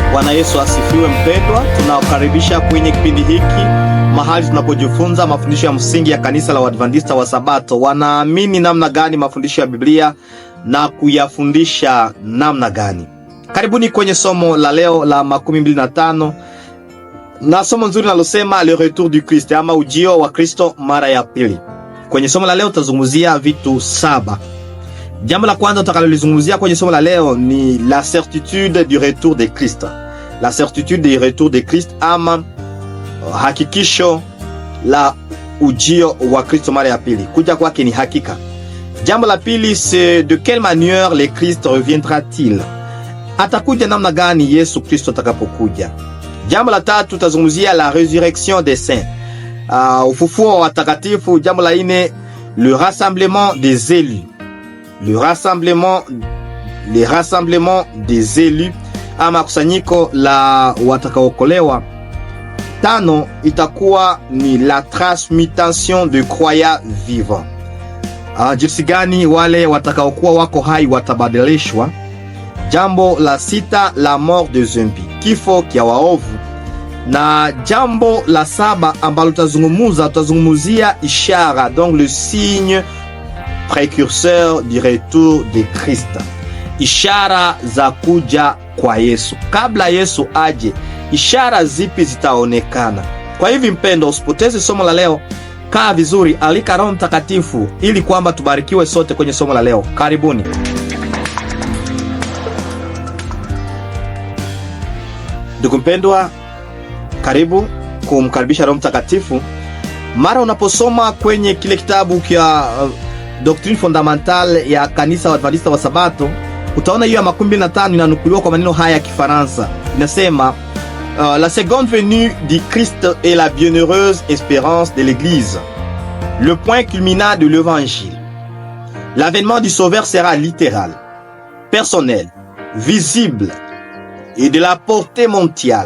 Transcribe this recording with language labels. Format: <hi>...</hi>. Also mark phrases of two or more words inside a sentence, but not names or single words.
<sw>Bwana Yesu asifiwe mpendwa. Tunawakaribisha kwenye kipindi hiki mahali tunapojifunza mafundisho ya msingi ya kanisa la Waadventista wa Sabato. Wanaamini namna gani mafundisho ya Biblia na kuyafundisha namna gani. Karibuni kwenye somo la leo la 25 na somo nzuri nalosema</sw> <fr>le retour du Christ,</fr> <sw>ama ujio wa Kristo mara ya pili. Kwenye somo la leo tutazungumzia vitu 7. Jambo la kwanza tutakalolizungumzia kwenye somo la leo ni</sw> <fr>la certitude du retour de Christ. La certitude du retour de Christ,</fr> <sw>ama hakikisho la ujio wa Kristo mara ya pili. Kuja kwake ni hakika. Jambo la pili,</sw> <fr>c'est de quelle manière le Christ reviendra-t-il?</fr> <sw>Atakuja namna gani Yesu Kristo atakapokuja? Jambo la tatu tutazungumzia</sw> <fr>la résurrection des saints,</fr> <sw>ufufuo wa watakatifu. Jambo la nne,</sw> <fr>le rassemblement des élus. Le rassemblement des élus,</fr> <sw>ama kusanyiko la watakaokolewa. Tano itakuwa ni</sw> <fr>la transmutation de croyants vivants.</fr> <sw>Jinsi gani wale watakaokuwa wako hai watabadilishwa. Jambo la sita,</sw> <fr>la mort de zombies,</fr> <sw>kifo kia waovu. Na jambo la saba ambalo tutazungumzia ishara,</sw> <fr>donc le signe précurseur du retour de Christ.</fr> <sw>Ishara za kuja kwa Yesu. Kabla Yesu aje, ishara zipi zitaonekana? Kwa hivi mpendo, usipoteze somo la leo. Kaa vizuri, alika Roho Mtakatifu ili kwamba tubarikiwe sote kwenye somo la leo. Karibuni. Ndugu mpendwa, karibu kumkaribisha Roho Mtakatifu. Mara unaposoma kwenye kile kitabu kia</sw> <fr>Doctrine fondamentale</fr> <sw>ya kanisa wa Adventista wa Sabato, utaona hiyo ya 25 inanukuliwa kwa maneno haya ya Kifaransa.</sw> <fr>Inasema la seconde venue du Christ est la bienheureuse espérance de l'Église, le point culminant de l'Évangile. L'avènement du Sauveur sera littéral, personnel, visible et de la portée mondiale.</fr>